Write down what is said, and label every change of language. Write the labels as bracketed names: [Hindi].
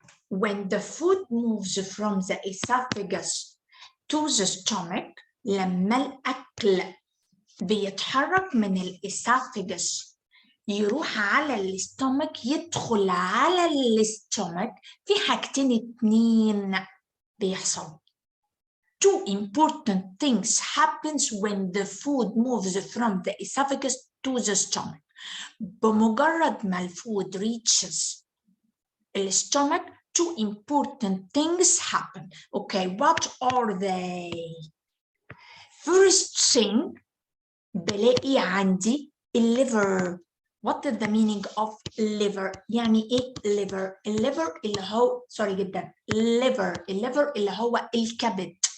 [English] When the food moves from the esophagus to the stomach [Arabic] لما الأكل بيتحرك من الإسافجس يروح على الاستومك، يدخل على الاستومك، في حاجتين اتنين بيحصل. [English] Two important things happens when the food moves from the esophagus to the stomach. [Arabic] بمجرد ما الفود [English] reaches the stomach, two important things happen. Okay, what are they? First thing, [Arabic] بلاقي عندي الليفر. [English] What is the meaning of liver؟ [Arabic] يعني ايه liver؟ الليفر اللي هو جدا liver، الليفر اللي هو الكبد.